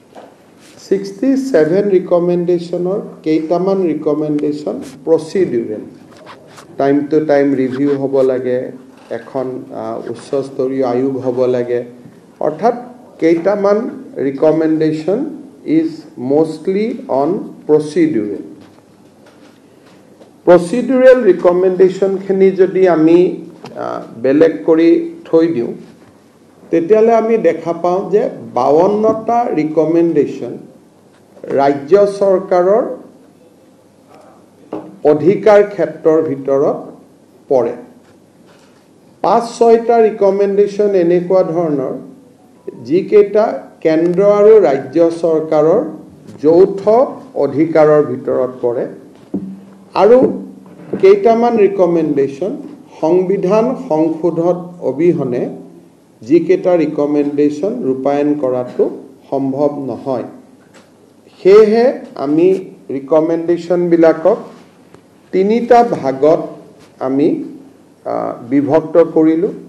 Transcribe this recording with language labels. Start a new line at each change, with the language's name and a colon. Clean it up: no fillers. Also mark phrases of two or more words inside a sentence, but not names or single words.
Assamese: 67 ৰিকমেন্ডেশনৰ কেইটামান ৰিকমেন্ডেশন
English: procedural time to time review
Assamese: হ'ব লাগে এখন উচ্চস্তৰীয় আয়োগ হ'ব লাগে অৰ্থাৎ কেইটামান ৰিকমেন্ডেশন
English: is mostly on procedural recommendation
Assamese: খিনি যদি আমি বেলেগ কৰি থৈ দিওঁ তেতিয়াহ'লে আমি দেখা পাওঁ যে 52 টা ৰিকমেন্ডেশন ৰাজ্য চৰকাৰৰ অধিকাৰ ক্ষেত্ৰৰ ভিতৰত পৰে 5-6 টা ৰিকমেন্ডেশন এনেকুৱা ধৰণৰ যিকেইটা কেন্দ্ৰ আৰু ৰাজ্য চৰকাৰৰ যৌথ অধিকাৰৰ ভিতৰত পৰে আৰু কেইটামান ৰিকমেন্ডেশন সংবিধান সংশোধন অবিহনে যিকেইটা ৰিকমেন্ডেশন ৰূপায়ণ কৰাটো সম্ভৱ নহয় সেয়ে আমি ৰিকমেন্ডেশন বিলাকক তিনিটা ভাগত আমি বিভক্ত কৰিলো